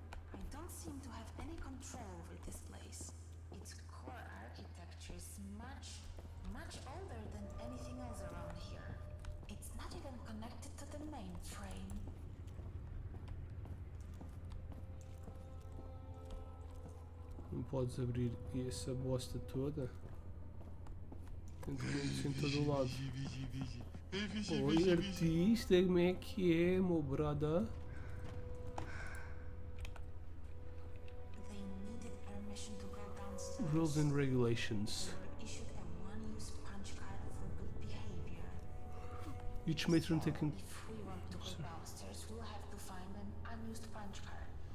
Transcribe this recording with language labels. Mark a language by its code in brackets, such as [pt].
[en] I don't seem to have any control over this place. Its core architecture is much older than anything else around here. It's not even connected to the mainframe. [pt] Não podes abrir essa bosta toda? Tem documentos em todo o lado. Oi, artista, como é que é, meu brother? [en] They needed permission to go downstairs. Rules and regulations. They were issued a one-use punch card for good behavior. Each matron So, taking if we want to go downstairs, we'll have to find an unused punch card.